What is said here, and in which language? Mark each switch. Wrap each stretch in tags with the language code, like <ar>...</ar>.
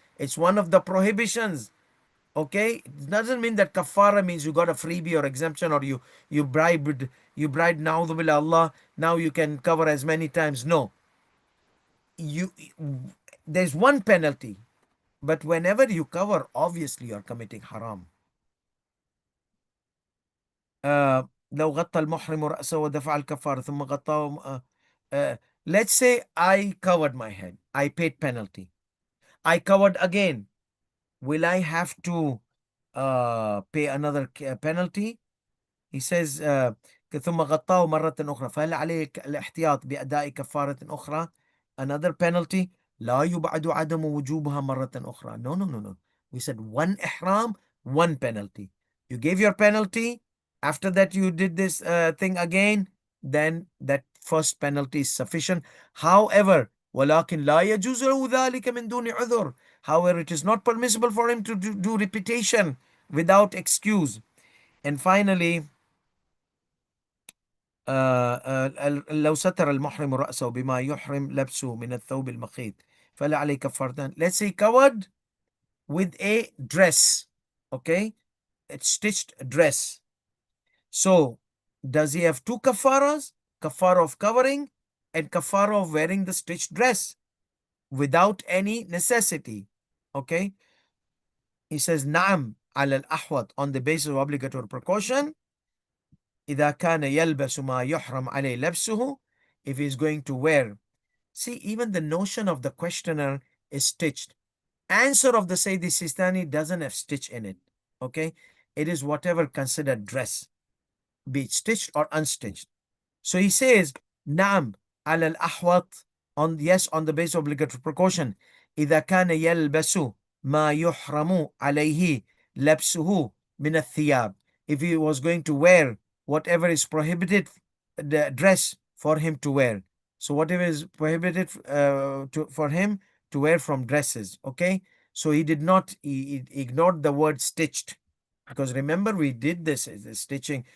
<en>It's one of the prohibitions. Okay, it doesn't mean that kafara means you got a freebie or exemption, or you bribed na'udhu billah Allah. Now you can cover as many times. No, you there's one penalty, but whenever you cover, obviously you're committing haram.</en> <ar>لو غطى المحرم رأسه ودفع الكفارة ثم غطاه.</ar> <en>Let's say I covered my head. I paid penalty. I covered again. Will I have to pay another penalty? He says</en> <ar>ثم غطاه مرة أخرى فهل عليه الاحتياط بأداء كفارة أخرى?</ar> <en>Another penalty.</en> <ar>لا يبعد عدم وجوبها مرة أخرى.</ar> <en>No. We said one ihram, one penalty. You gave your penalty, After that, you did this thing again, then that first penalty is sufficient. However,</en> <ar>ولكن لا يجوز له ذلك من دون عذر.</ar> <en>However, it is not permissible for him to do repetition without excuse. And finally,</en> <ar>لو ستر المحرم رأسه بما يحرم لبسه من الثوب المخيط فلا عليه كفارتان.</ar> <en>Let's say covered with a dress, okay, a stitched dress. So does he have two kafaras? Kafara of covering and kafara of wearing the stitched dress without any necessity. Okay. He says</en> <ar>نعم على الأحوط</ar> <en>on the basis of obligatory precaution.</en> <ar>إذا كان يلبس ما يحرم عليه لبسه,</ar> <en>if he is going to wear. See, even the notion of the questioner is stitched. Answer of the Sayyidi Sistani doesn't have stitch in it. Okay. It is whatever considered dress, be it stitched or unstitched. So he says,</en> <ar>نعم على الأحوط,</ar> <en>on yes, on the basis of obligatory precaution.</en> <ar>إذا كان يلبس ما يحرم عليه لبسه من الثياب.</ar> <en>If he was going to wear whatever is prohibited, the dress for him to wear. So whatever is prohibited for him to wear from dresses. Okay. So he did not, he ignored the word stitched. Because remember, we did this, the stitching.</en>